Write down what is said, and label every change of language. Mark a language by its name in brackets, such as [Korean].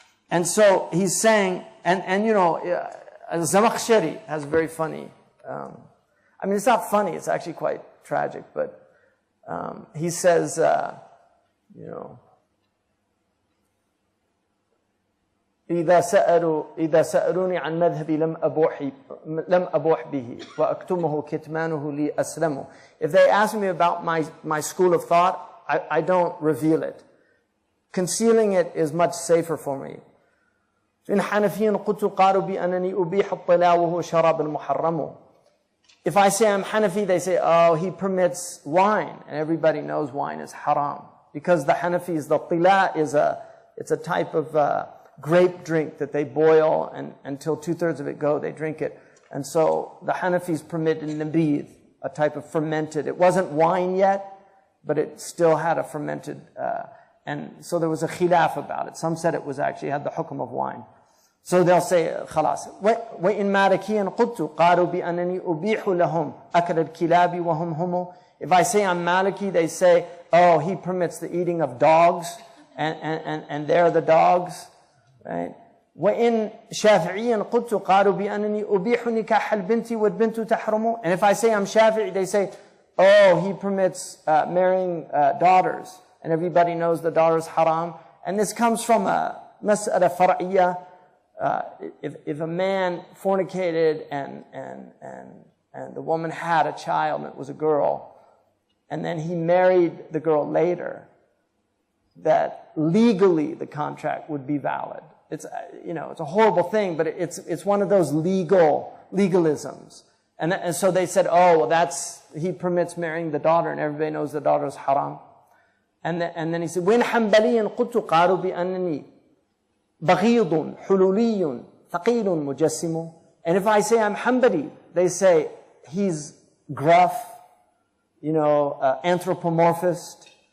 [English] And so he's saying, and Zamakhshari has very funny, it's not funny, it's actually quite tragic, but he says, [Arabic] إذا سألوني عن مذهبي لم أبوح به وأكتمه كتمانه لي أسلم. [English] If they ask me about my school of thought, I don't reveal it. Concealing it is much safer for me. [Arabic] إن حنفي قلت قالوا بأنني أبيح الطلاء وهو شراب المحرم. [English] If I say I'm Hanafi, they say, oh, he permits wine. And everybody knows wine is haram. Because the Hanafis, the tila it's a type of grape drink that they boil, and until 2/3 of it go, they drink it. And so the Hanafis permit nabidh, a type of fermented. It wasn't wine yet, but it still had a fermented, and so there was a khilaf about it. Some said it was actually had the hukm of wine. So they'll say, خلاص. [Arabic] وإن مالكيا قلت قالوا بأنني أبيح لهم أكل الكلاب وهم هم. [English] If I say I'm Maliki, they say, oh, he permits the eating of dogs, and they're the dogs, right? [Arabic] وإن شافعيا قلت قالوا بأنني أبيح نكاح البنت والبنت تحرم. [English] And if I say I'm Shafi'i, they say, oh, he permits marrying daughters, and everybody knows the daughter's haram. And this comes from a mas'ala far'iyya. If a man fornicated and the woman had a child and it was a girl, and then he married the girl later, that legally the contract would be valid. It's it's a horrible thing, but it's one of those legalisms. And so they said, oh, well, he permits marrying the daughter, and everybody knows the daughter is haram. And then he said, [Arabic] وَإِنْ حَنْبَلِيًا قُلْتُ قَالُوا بِأَنَّنِي بغيض حلولي ثقيل مجسم. [English] And if I say I'm Hanbali, they say he's gruff, anthropomorphist,